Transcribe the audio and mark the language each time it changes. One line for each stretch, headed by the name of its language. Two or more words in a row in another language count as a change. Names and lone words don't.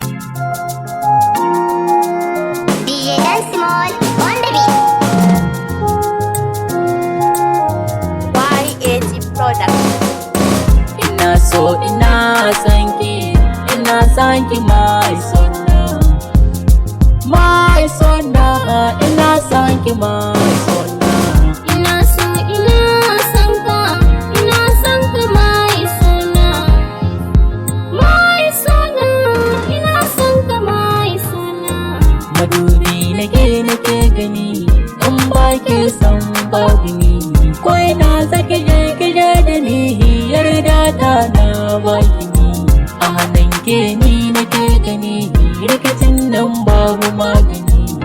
English: D J Dan Small on the beat. Y A G Production.
Hausa: Ina so ina son ki, ina son ki my sonna. My sonna, ina son ki my sonna. Ina so ina son ka, ina son ka my sonna. My sonna, ina son ka my sonna. Madubi nake nake gani, in ba ke son babu ni. Ko ina sake je ki je da ni, yarda ta na ba ki ni. A hannun ke ni nake gani, rikicin nan babu magani.